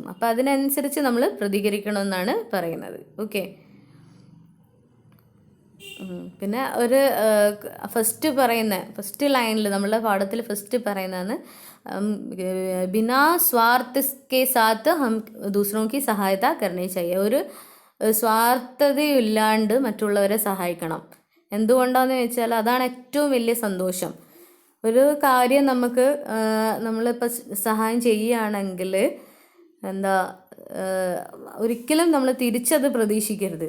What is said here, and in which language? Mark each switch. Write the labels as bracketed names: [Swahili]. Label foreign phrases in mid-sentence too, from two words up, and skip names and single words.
[Malayalam] അപ്പോൾ അതിനനുസരിച്ച് നമ്മൾ പ്രതികരിക്കണമെന്നാണ് പറയുന്നത്. ഓക്കെ. പിന്നെ ഒരു ഫസ്റ്റ് ലൈനിൽ നമ്മളുടെ പാഠത്തിൽ ഫസ്റ്റ് പറയുന്നതാണ് [Hindi] बिना स्वार्थ के साथ हम दूसरों की सहायता करनी चाहिए. [Malayalam] ഒരു സ്വാർത്ഥതയില്ലാണ്ട് മറ്റുള്ളവരെ സഹായിക്കണം. എന്തുകൊണ്ടാണെന്ന് ചോദിച്ചാൽ അതാണ് ഏറ്റവും വലിയ സന്തോഷം. ഒരു കാര്യം നമ്മളിപ്പോൾ സഹായം ചെയ്യുകയാണെങ്കിൽ ഒരിക്കലും നമ്മൾ തിരിച്ചത് പ്രതീക്ഷിക്കരുത്.